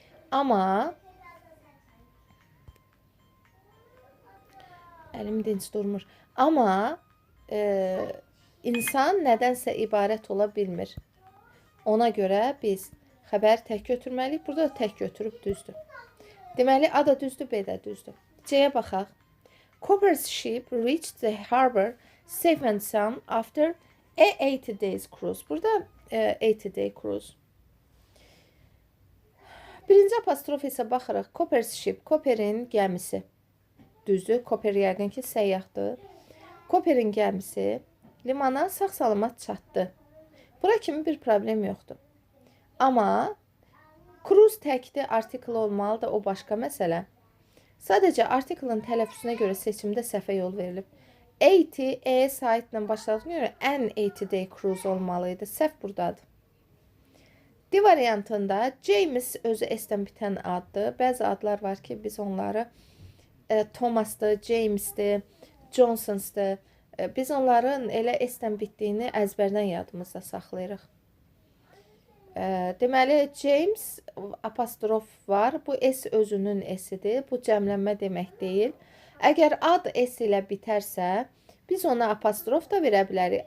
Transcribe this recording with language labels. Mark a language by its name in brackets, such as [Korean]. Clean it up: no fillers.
[Azerbaijani] Amma əlim dinc durmur. Amma insan nədənsə ibarət ola bilmir. Ona görə biz xəbər tək götürməliyik. Burada da tək götürüb düzdür. Deməli, A da düzdür, B də düzdür. C-yə baxaq. [English] Copper's ship reached the harbor safe and sound after a 80 days cruise. [Azerbaijani] Burada 80 day cruise. Birinci apostrof isə baxırıq. Copper's ship, Copperin gəmisi. Düzdür, Copper yəqin ki, səyyahdır. Copperin gəmisi limana sağ-salamat çatdı. Bura kimi bir problem yoxdur. Amma cruise təkdir, artikel olmalıdır, o başqa məsələ. Sadəcə artikelin tələffüzünə görə seçimdə səhvə yol verilib. 80 E saitlə başladığına görə ən 80 day cruise olmalıydı. Səhv buradadır. D variantında James özü S-dən bitən addır. Bəzi adlar var ki, biz onları Thomas'dır, James'dir, Johnson'dır. Biz onların elə S-dən bitdiyini əzbərdən yadımızda saxlayırıq. Deməli, James apostrof var. Bu S özünün S-idir. Bu cəmlənmə demək deyil. Əgər ad S ilə bitərsə, biz ona apostrof da verə bilərik.